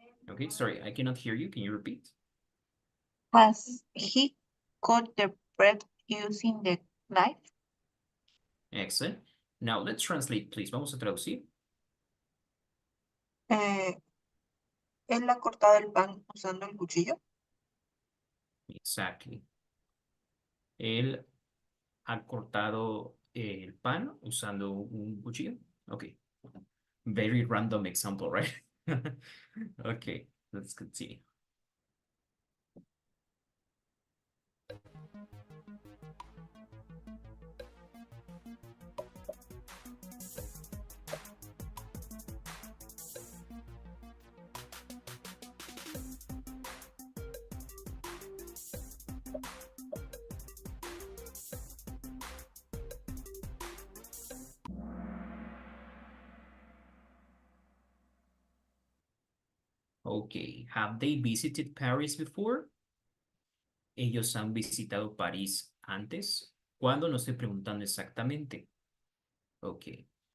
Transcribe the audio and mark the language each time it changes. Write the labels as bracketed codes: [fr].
[en] Okay, sorry, I cannot hear you. Can you repeat? Has he cut the bread using the knife? Excellent. Now let's translate, please. [es] Vamos a traducir. ¿Él ha cortado el pan usando el cuchillo? [en] Exactly. [es] Él ha cortado el pan usando un cuchillo. [en] Okay. Very random example, right? Okay, let's continue. Okay, have they visited Paris before? [es] ¿Ellos han visitado París antes? ¿Cuándo? No estoy preguntando exactamente. Okay.